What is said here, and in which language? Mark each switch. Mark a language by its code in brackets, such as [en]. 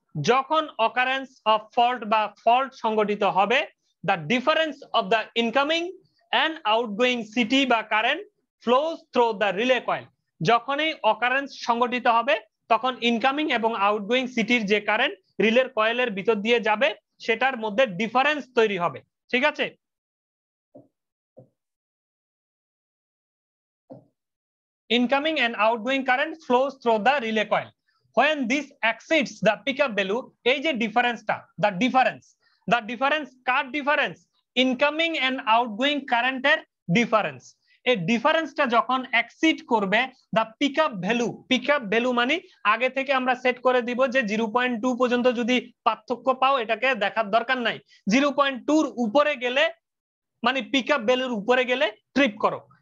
[en] যখন occurrence of fault [bn] বা fault সংঘটিত হবে, [en] The difference of the incoming and outgoing CT বা current flows through the relay coil. [bn] যখনই অকারেন্স সংঘটিত হবে তখন ইনকামিং এবং আউটগোয়িং সিটির যে কারেন্ট রিলের কয়েলের ভিতর দিয়ে যাবে সেটার মধ্যে ডিফারেন্স তৈরি হবে। ঠিক আছে, [en] incoming and outgoing current flows through the relay coil. When this exceeds the pickup value, [bn] এই যে ডিফারেন্সটা, [en] the difference [bn] car difference? Incoming and outgoing কারেন্টের ডিফারেন্স। এই ডিফারেন্সটা যখন এক্সিড করবে [en] the pickup value [bn] মানে আগে থেকে আমরা সেট করে দিব যে 0.2 পর্যন্ত যদি পার্থক্য পাও এটাকে দেখার দরকার নাই, 0.2 এর উপরে গেলে মানে পিকআপ ভ্যালুর উপরে গেলে ট্রিপ করো।